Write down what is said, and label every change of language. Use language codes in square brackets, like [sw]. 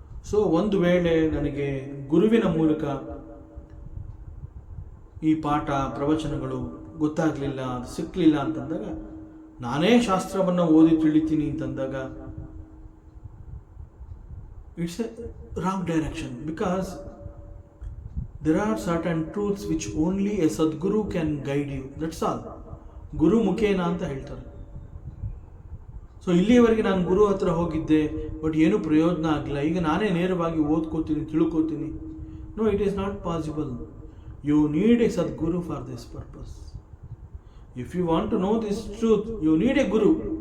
[kn] So ಒಂದು ವೇಳೆ ನನಗೆ ಗುರುವಿನ ಮೂಲಕ ಈ ಪಾಠ ಪ್ರವಚನಗಳು ಗೊತ್ತಾಗಲಿಲ್ಲ, ಸಿಕ್ಕಲಿಲ್ಲ ಅಂತಂದಾಗ ನಾನೇ ಶಾಸ್ತ್ರವನ್ನು ಓದಿ ತಿಳಿತೀನಿ ಅಂತಂದಾಗ [en] It's a wrong direction. Because there are certain truths which only a Sadguru can guide you. That's all. [kn] ಗುರು ಮುಖೇನ ಅಂತ ಹೇಳ್ತಾರೆ. ಸೊ ಇಲ್ಲಿಯವರೆಗೆ ನಾನು ಗುರು ಹತ್ರ ಹೋಗಿದ್ದೆ, ಬಟ್ ಏನೂ ಪ್ರಯೋಜನ ಆಗಲಿಲ್ಲ. ಈಗ ನಾನೇ ನೇರವಾಗಿ ಓದ್ಕೋತೀನಿ, ತಿಳ್ಕೋತೀನಿ. [en] No, it is not possible. You need a sadguru for this purpose. If you want to know this truth, you need a guru.